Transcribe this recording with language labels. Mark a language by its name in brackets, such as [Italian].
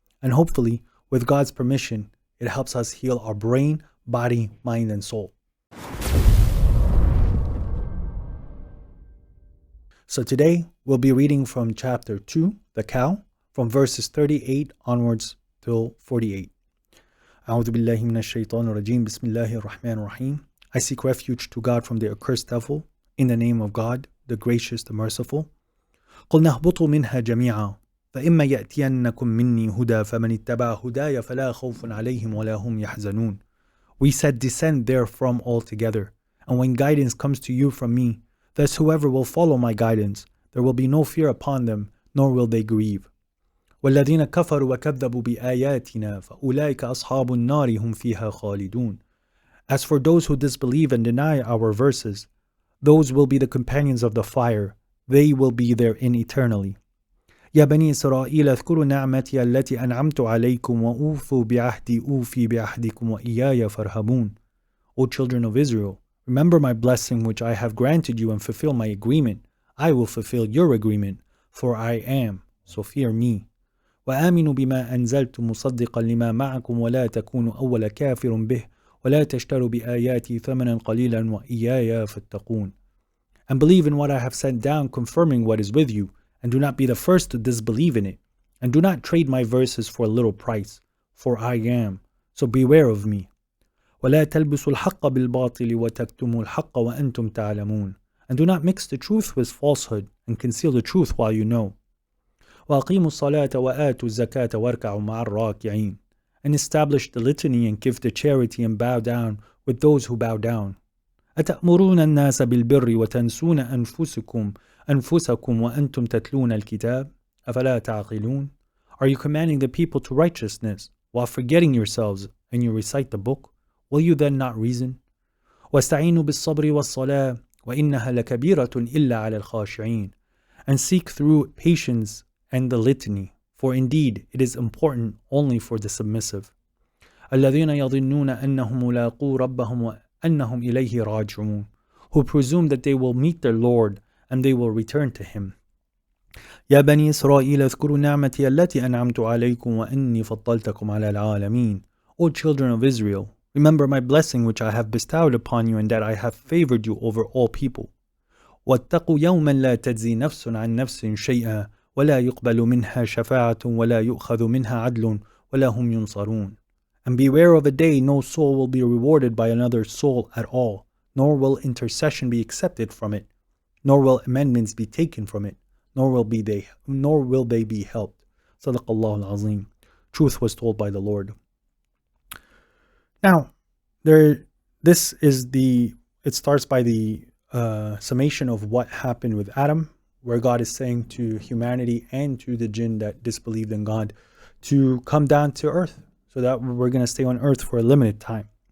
[English] And hopefully, with God's permission, it helps us heal our brain, body, mind, and soul. So today, we'll be reading from chapter 2, the cow, from verses 38 onwards till 48. [Arabic] أعوذ بالله من الشيطان الرجيم بسم الله الرحمن الرحيم. [English] I seek refuge to God from the accursed devil, in the name of God, the gracious, the merciful. [Arabic] قلنا اهبطوا منها جميعا فإما يأتينكم مني هدى فمن اتبع هداي فلا خوف عليهم ولا هم يحزنون. [English] We said, descend therefrom altogether, and when guidance comes to you from me, thus whoever will follow my guidance, there will be no fear upon them, nor will they grieve. [Arabic] والذين كفروا وكذبوا بآياتنا فأولئك أصحاب النار هم فيها خالدون. [English] As for those who disbelieve and deny our verses, those will be the companions of the fire, they will be therein eternally. [Arabic] يا بني إسرائيل اذكروا نعمتي التي أنعمت عليكم وأوفوا بعهدي أوفي بعهدكم وإياي فارهبون. [English] O children of Israel, remember my blessing which I have granted you and fulfill my agreement. I will fulfill your agreement, for I am, so fear me. [Arabic] وآمنوا بما أنزلت مصدقا لما معكم ولا تكونوا أول كافر به ولا تشتروا بآياتي ثمنا قليلا وإياي فاتقون. [English] And believe in what I have sent down, confirming what is with you, and do not be the first to disbelieve in it, and do not trade my verses for a little price, for I am, so beware of me. [Arabic] ولا تلبسوا الحق بالباطل وتكتموا الحق وأنتم تعلمون. [English] And do not mix the truth with falsehood, and conceal the truth while you know. [Arabic] وأقيموا الصلاة وآتوا الزكاة واركعوا مع الراكعين. [English] And establish the litany and give the charity and bow down with those who bow down. [Arabic] أتأمرون الناس بالبر وتنسون أنفسكم وأنتم تتلون الكتاب أفلا تعقلون. [English] Are you commanding the people to righteousness while forgetting yourselves and you recite the book? Will you then not reason? [Arabic] واستعينوا بالصبر والصلاة وإنها لكبيرة إلا على الخاشعين. [English] And seek through patience and the litany, for indeed it is important only for the submissive. [Arabic] الذين يظنون أنهم ملاقو ربهم وأنهم إليه راجعون. [English] Who presume that they will meet their Lord and they will return to him. [Arabic] يا بني إسرائيل اذكروا نعمتي التي أنعمت عليكم وأني فضلتكم على العالمين. [English] O children of Israel, remember my blessing which I have bestowed upon you and that I have favored you over all people. [Arabic] واتقوا يوما لا تجزي نفس عن نفس شيئا ولا يقبل منها شفاعة ولا يؤخذ منها عدل ولا هم ينصرون. [English] And beware of a day no soul will be rewarded by another soul at all, nor will intercession be accepted from it, nor will amendments be taken from it, nor will they be helped. [Arabic] Sadaqallahu al-Azim. [English] Truth was told by the Lord. Now, it starts by the summation of what happened with Adam, where God is saying to humanity and to the jinn that disbelieved in God to come down to earth, so that we're going to stay on earth for a limited time.